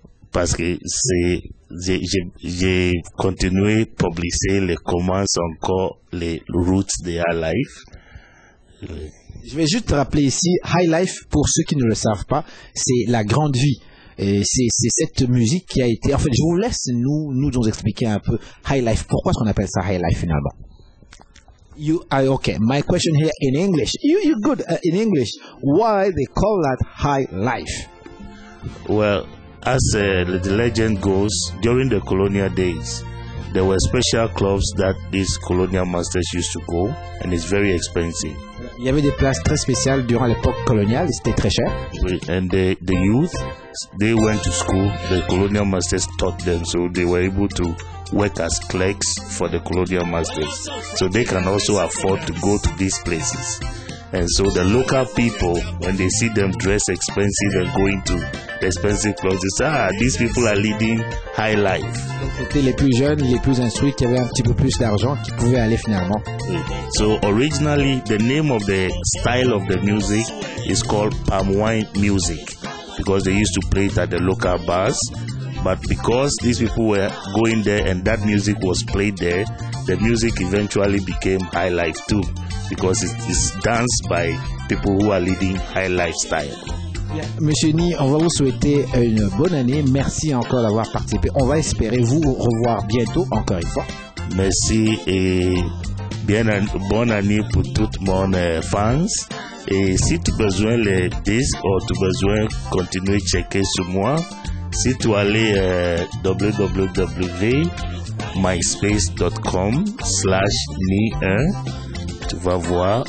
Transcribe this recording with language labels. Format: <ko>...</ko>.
<fr>Parce que j'ai continué à publier comment encore les roots de High Life. Je vais juste rappeler ici, High Life, pour ceux qui ne le savent pas, c'est la grande vie. Et c'est cette musique qui a été... En fait, je vous laisse nous expliquer un peu High Life. Pourquoi est-ce qu'on appelle ça High Life finalement?</fr> <en>Okay, my question here in English. You're good in English. Why they call that High Life? Well, as the legend goes, during the colonial days, there were special clubs that these colonial masters used to go, and it's very expensive.</en> <fr>Il y avait des places très spéciales durant l'époque coloniale, c'était très cher.</fr> <en>And the youth, they went to school, the colonial masters taught them, so they were able to work as clerks for the colonial masters. So they can also afford to go to these places. And so the local people, when they see them dress expensive and going to the expensive clubs, they say, these people are leading high life.</en> <fr>Donc c'était les plus jeunes, les plus instruits, qui avaient un petit peu plus d'argent, qui pouvaient aller finalement.</fr> <en>So originally, the name of the style of the music is called palm wine music, because they used to play it at the local bars. But because these people were going there and that music was played there, the music eventually became high life too, because it's danced by people who are leading high lifestyle.</en> <fr>Monsieur Ni, on va vous souhaiter une bonne année. Merci encore d'avoir participé. On va espérer vous revoir bientôt, encore une fois. Merci et bonne année pour tout mon fans. Et si tu as besoin les disques ou tu as besoin de continuer à checker sur moi, si tu allais www.myspace.com/ni1, tu vas voir.</fr>